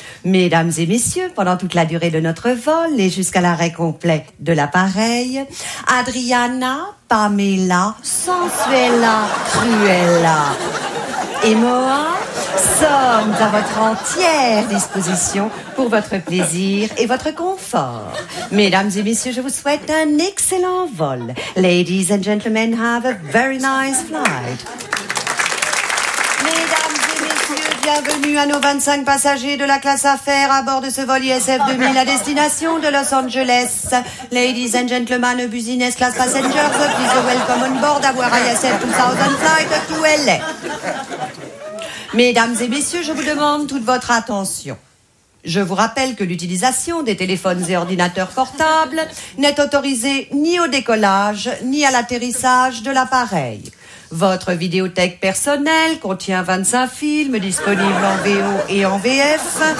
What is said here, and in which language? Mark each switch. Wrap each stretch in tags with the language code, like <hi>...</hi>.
<fr>Mesdames et messieurs, pendant toute la durée de notre vol et jusqu'à l'arrêt complet de l'appareil, Adriana, Pamela, Sensuela, Cruella et Moa sommes à votre entière disposition pour votre plaisir et votre confort. Mesdames et messieurs, je vous souhaite un excellent vol.</fr> <en>Ladies and gentlemen, have a very nice flight.</en> <fr>Mesdames et messieurs, bienvenue à nos 25 passagers de la classe affaires à bord de ce vol ISF 2000 à destination de Los Angeles.</fr> <en>Ladies and gentlemen, business class passengers, please welcome on board our ISF 2000 flight to LA.</en> <fr>Mesdames et messieurs, je vous demande toute votre attention. Je vous rappelle que l'utilisation des téléphones et ordinateurs portables n'est autorisée ni au décollage, ni à l'atterrissage de l'appareil. Votre vidéothèque personnelle contient 25 films disponibles en VO et en VF.</fr>